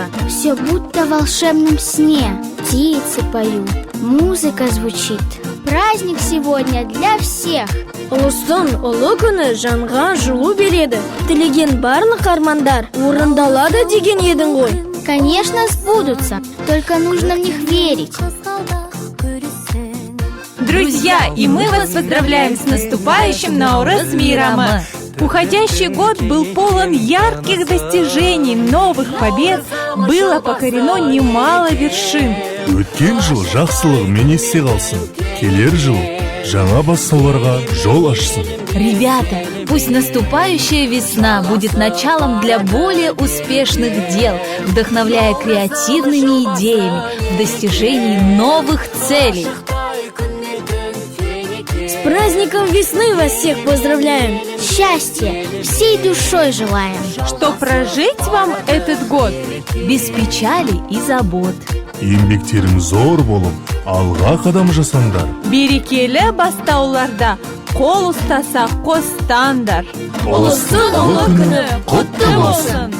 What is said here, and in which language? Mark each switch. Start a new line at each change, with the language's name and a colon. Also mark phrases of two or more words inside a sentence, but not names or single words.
Russian: Все будто в волшебном сне. Птицы поют, музыка звучит. Праздник сегодня для всех.
Kazakh: Ұлыстың ұлы күні жанға жылу береді. Тілеген барлық армандар орындалады деген едің ғой.
Russian: Конечно, сбудутся, только нужно в них верить. Друзья, и мы вас поздравляем с наступающим Наурыз мейрамы. Уходящий год был полон ярких достижений, новых побед, было покорено немало вершин.
Kazakh: Өткен жыл жақсылығымен есте қалсын, келер жыл жаңа бастауларға жол ашсын.
Russian: Ребята, пусть наступающая весна будет началом для более успешных дел, вдохновляя креативными идеями в достижении новых целей. С праздником весны вас всех поздравляем! Счастья всей душой желаем. Что прожить вам этот год без печали и забот.
Kazakh: Еңбектерің зор болып, алға қадам жасаңдар. Берекелі бастауларда қол ұстаса қостаңдар. Ұлыстың ұлы күні құтты болсын!